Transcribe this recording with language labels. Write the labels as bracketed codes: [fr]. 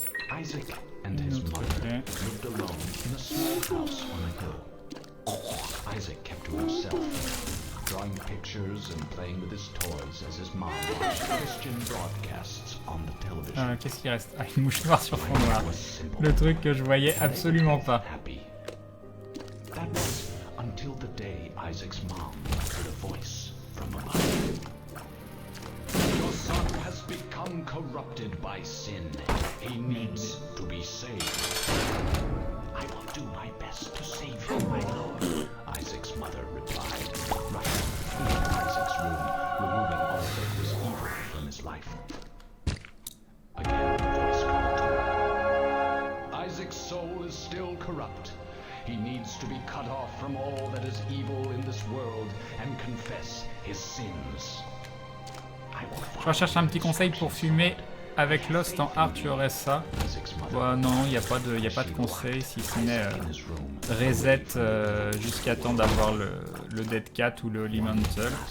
[en] Isaac and his mother lived alone in a small house on a hill. Isaac kept to himself, drawing pictures and playing with his toys as his mom watched Christian broadcasts on the television. [fr] Qu'est-ce qui reste? Ah, une mouche noire sur fond noir. Le truc que je voyais absolument pas. [en] That was until the day Isaac's mom heard a voice from above. Your son has become corrupted by sin. He needs to be saved. I will do my best to save him, my lord, Isaac's mother replied, rushing into Isaac's room, removing all that was evil from his life. Again, the voice called to him. Isaac's soul is still corrupt. He needs to be cut off from all that is evil in this world and confess his sins. [fr] Je recherche un petit conseil pour fumer avec Lost en art, tu aurais ça? Ouais, non, il n'y a pas de conseil, si ce n'est reset jusqu'à temps d'avoir le Dead Cat ou le Holy Mantle.